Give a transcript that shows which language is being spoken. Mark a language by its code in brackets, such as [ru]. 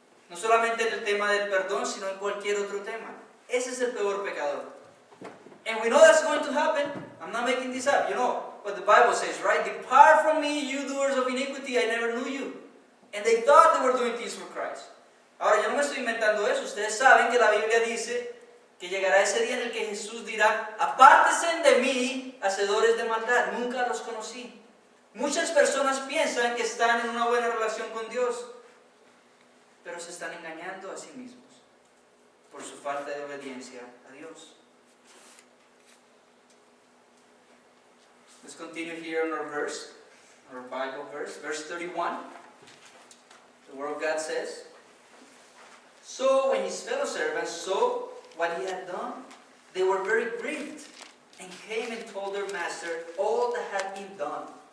[es] No solamente en el tema del perdón, sino en cualquier otro tema. Ese es el peor pecador. [en] And we know that's going to happen. I'm not making this up. You know what the Bible says, right? Depart from me, you doers of iniquity, I never knew you. And they thought they were doing things for Christ. [es] Ahora, yo no me estoy inventando eso. Ustedes saben que la Biblia dice que llegará ese día en el que Jesús dirá, apártense de mí, hacedores de maldad, nunca los conocí. Muchas personas piensan que están en una buena relación con Dios, pero se están engañando a sí mismos por su falta de obediencia a Dios. [en] Let's continue here on our verse, our Bible verse, verse 31. The Word of God says, so when his fellow servants saw what he had done, they were very grieved and came and told their master all that had been done.